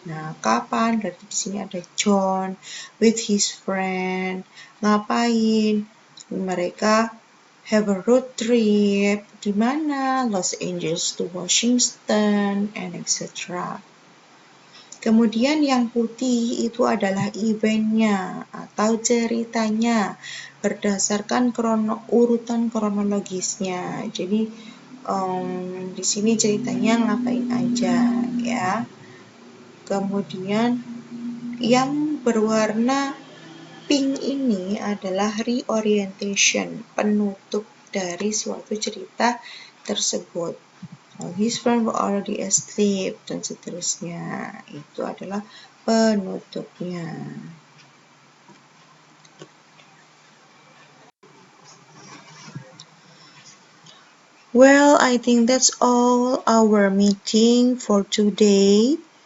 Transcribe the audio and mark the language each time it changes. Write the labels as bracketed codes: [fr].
[id] Nah, kapan, berarti di sini ada John [en] with his friend. [id] Ngapain? Mereka [en] have a road trip. [id] Di mana? [en] Los Angeles to Washington, and etc. [id] Kemudian yang putih itu adalah eventnya atau ceritanya berdasarkan urutan kronologisnya. Jadi di sini ceritanya ngapain aja ya. Kemudian yang berwarna pink ini adalah reorientation, penutup dari suatu cerita tersebut. [en] His friends were already asleep, [id] dan seterusnya. Itu adalah penutupnya. [en] Well, I think that's all our meeting for today.